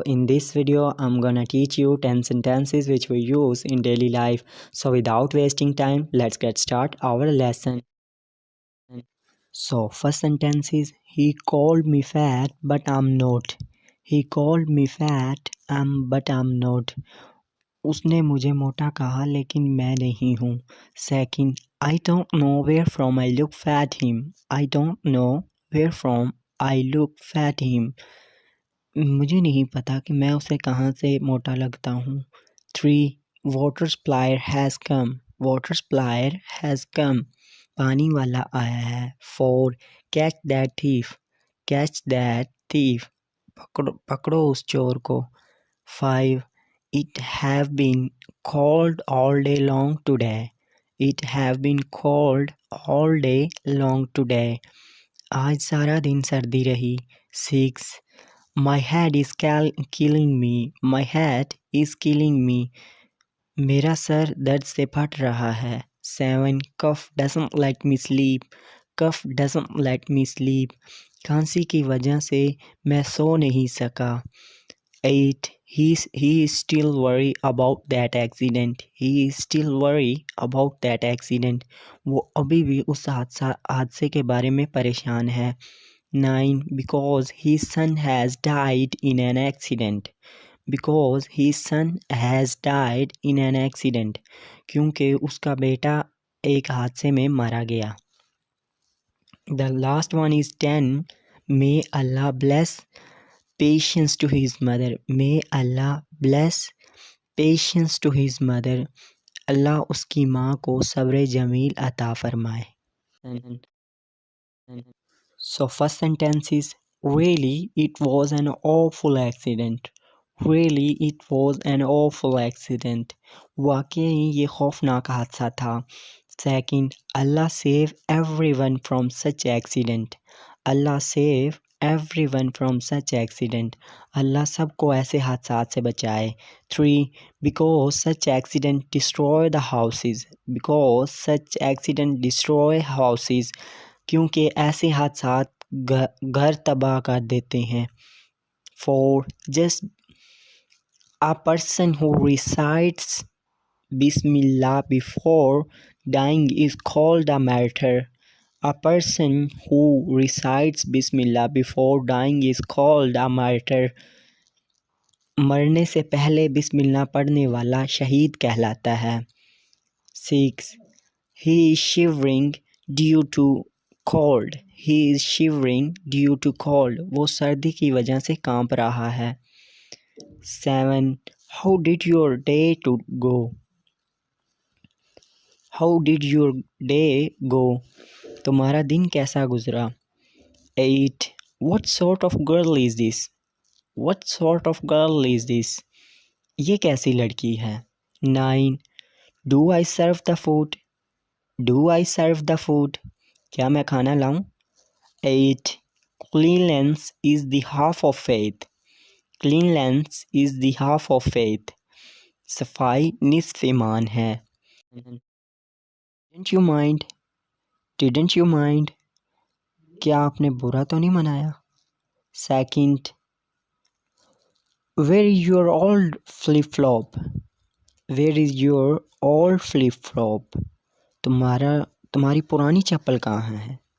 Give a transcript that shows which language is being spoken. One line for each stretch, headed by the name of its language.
English: In this video, I'm gonna teach you 10 sentences which we use in daily life. So without wasting time, let's get start our lesson. So first sentence is he called me fat but I'm not. He called me fat but I'm not.
Hindi: उसने मुझे मोटा कहा लेकिन मैं नहीं हूँ.
English: Second, I don't know where from I look fat him. I don't know where from I look fat him.
Hindi: मुझे नहीं पता कि मैं उसे कहाँ से मोटा लगता हूँ.
English: 3. Water supplier has come. Water supplier has come.
Hindi: पानी वाला आया है. 4.
English: Catch that thief. Catch that thief.
Hindi: पकड़ो उस चोर को. 5.
English: It have been cold all day long today. It have been cold all day long today.
Hindi: आज सारा दिन सर्दी रही.
English: 6. My head is killing me. My head is killing me.
Hindi: मेरा सर दर्द से फट रहा है. 7.
English: Cough doesn't let me sleep. Cough doesn't let me sleep.
Hindi: खांसी की वजह से मैं सो नहीं सका.
English: 8. He is still worried about that accident. He is still worried about that accident.
Hindi: वो अभी भी उस हादसे के बारे में परेशान है.
English: 9. Because his son has died in an accident. Because his son has died in an accident.
Hindi: क्योंकि उसका बेटा एक हादसे में मारा गया.
English: The last one is 10. May Allah bless patience to his mother. May Allah bless patience to his mother.
Hindi: अल्लाह उसकी माँ को सब्र जमील अता फरमाए.
English: So first sentence is really it was an awful accident. Really it was an awful accident.
Hindi: वाकई ये खौफनाक हादसा था.
English: Second, Allah save everyone from such accident. Allah save everyone from such accident.
Hindi: अल्लाह सबको ऐसे हादसात से बचाए.
English: 3. Because such accident destroy the houses. Because such accident destroy houses.
Hindi: क्योंकि ऐसे हादसात घर तबाह कर देते हैं.
English: 4. Just a person who recites Bismillah before dying is called a martyr. A person who recites Bismillah before dying is called a martyr.
Hindi: मरने से पहले बिस्मिल्लाह पढ़ने वाला शहीद कहलाता है.
English: 6. He is shivering due to cold. He is shivering due to cold.
Hindi: वो सर्दी की वजह से कांप रहा है.
English: 7. How did your day go? How did your day go?
Hindi: तुम्हारा दिन कैसा गुजरा.
English: 8. What sort of girl is this? What sort of girl is this?
Hindi: ये कैसी लड़की है.
English: 9. Do I serve the food? Do I serve the food?
Hindi: क्या मैं खाना लाऊं.
English: 8. Cleanliness is the half of faith. Cleanliness is the half of faith.
Hindi: सफाई निस्फ ईमान है.
English: Didn't you mind? Didn't you mind?
Hindi: क्या आपने बुरा तो नहीं मनाया.
English: Second, where is your old flip-flop? Where is your old flip-flop?
Hindi: तुम्हारी पुरानी चप्पल कहाँ है.